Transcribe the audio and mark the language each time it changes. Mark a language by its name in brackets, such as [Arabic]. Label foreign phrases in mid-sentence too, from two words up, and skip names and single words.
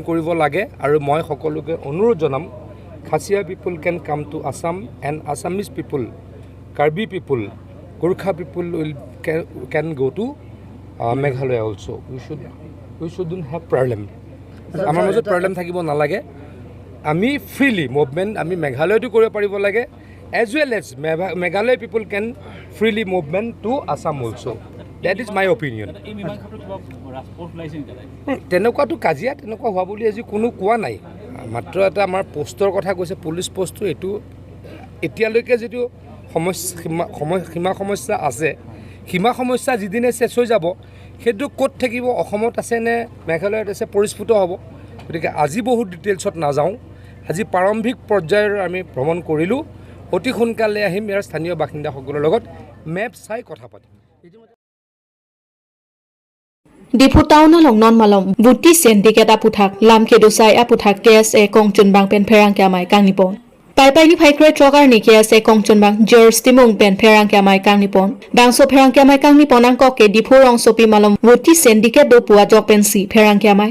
[Assamese] কৰিব লাগে আৰু মই সকলোকে অনুৰোধ জনাম [English] Khasia people can come to Assam and Assamese people Karbi people Gorkha people will can go to Meghalaya also we shouldn't have problem [Assamese] আমাৰ মাজত প্ৰব্লেম থাকিব নালাগে আমি [English] freely movement [Assamese] আমি মেঘালয়তো কৰিব পাৰিব লাগে [English] as well as Meghalaya people can freely movement to Assam also. That is my opinion. [Assamese] তেনেকুৱাটো কাজিয়া তেনেকুৱা হোৱা বুলি আজি কোনো কোৱা নাই মাত্ৰ এটা আমাৰ পোষ্টৰ কথা কৈছে পুলিচ পোষ্টটো এইটো এতিয়ালৈকে যিটো সীমা সমস্যা আছে সীমা সমস্যা যিদিনে শেষ হৈ যাব সেইটো ক'ত থাকিব অসমত আছে নে মেঘালয়ত আছে পৰিস্ফুট হ'ব গতিকে আজি বহুত ডিটেইলছত নাযাওঁ আজি প্ৰাৰম্ভিক পৰ্যায়ৰ আমি ভ্ৰমণ কৰিলোঁ অতি সোনকালে আহিম ইয়াৰ স্থানীয় বাসিন্দাসকলৰ লগত মেপ চাই কথা পাতিম [Karbi] Dipu taun along non malom buti syndicate aputhak lamke dosai aputhak KSA kongchun bang pen pherang kyamai kangnipon pai ni phaikre trogar ni KSA kongchun bang George Timung pen pherang kyamai kangnipon bangso pherang kyamai kangnipon angko ke dipu rong sopi malom buti syndicate do puwa jok pen si pherang kyamai